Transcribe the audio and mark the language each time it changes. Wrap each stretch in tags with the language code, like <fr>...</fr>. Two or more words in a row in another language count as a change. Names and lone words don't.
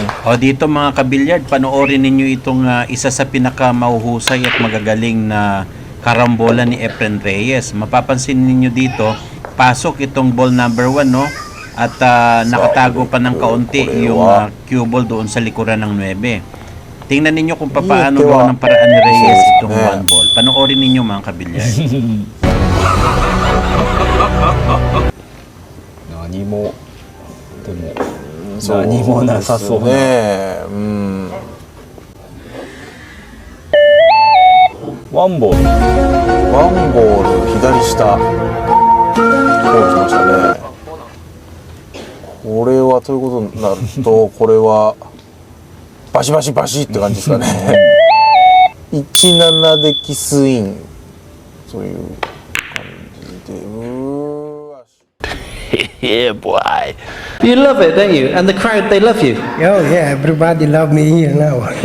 <tl>O dito mga kabilyard, panoorin ninyo itong isa sa pinakamahuhusay at magagaling na karambola ni Efren Reyes. Mapapansin ninyo dito, pasok itong</tl> <en>ball number 1,</en> <tl>no? At nakatago pa ng kaunti yung</tl> <en>cue ball</en> <tl>doon sa likuran ng 9. Tingnan ninyo kung paano gawa ng paraan ni Reyes itong 1 ball. Panoorin ninyo mga kabilyard.</tl> <ja>何もでも何もなさそうなね。ワンボールワンボール左下。こう来ましたね。これはということになると、これはバシバシバシって感じですかね。17でキスインという感じで。</ja> <en>Yeah, boy. You love it, don't you? And the crowd, they love you. Oh yeah, everybody love me here now.</en>